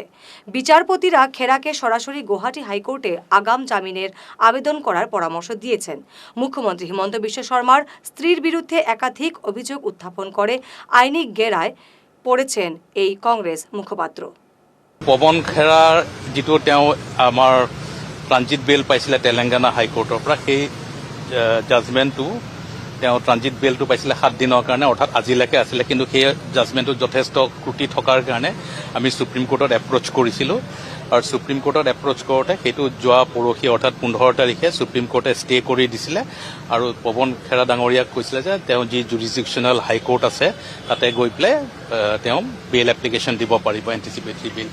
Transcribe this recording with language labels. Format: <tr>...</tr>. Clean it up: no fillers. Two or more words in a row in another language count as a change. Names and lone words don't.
<bn>বিচারপতিরা খেরাকে সরাসরি গুয়াহাটি হাইকোর্টে আগাম জামিনের আবেদন করার পরামর্শ দিয়েছেন। মুখ্যমন্ত্রী হিমন্ত বিশ্ব শর্মার স্ত্রীর বিরুদ্ধে একাধিক অভিযোগ উত্থাপন করে আইনি গেরায় পড়েছেন এই কংগ্রেস মুখপাত্র।</bn> <as>পবন খেৰাৰ যিটো তেওঁ আমাৰ</as> <en>transit bail</en> <as>পাইছিলে তেলেংগানা হাইকোৰ্টৰ পৰা, সেই জাজমেণ্টটো তেওঁ</as> <en>transit bailটো</en> <as>পাইছিলে 7 দিনৰ কাৰণে, অৰ্থাৎ আজিলৈকে আছিলে। কিন্তু সেই জাজমেণ্টটো যথেষ্ট ক্ৰুটি থকাৰ কাৰণে আমি সুপ্ৰিম কোৰ্টত এপ্ৰ'চ কৰিছিলোঁ, আৰু সুপ্ৰিম কোৰ্টত এপ্ৰ'চ কৰোঁতে সেইটো যোৱা পৰহি অৰ্থাৎ 15 তাৰিখে সুপ্ৰিম কোৰ্টে ষ্টে কৰি দিছিলে, আৰু পবন খেৰা ডাঙৰীয়াক কৈছিলে যে তেওঁ যি</as> <en>jurisdictional high court</en> <as>আছে তাতে গৈ পেলাই তেওঁ</as> <en>bail application</en> <as>দিব পাৰিব,</as> <en>anticipatory bail.</en>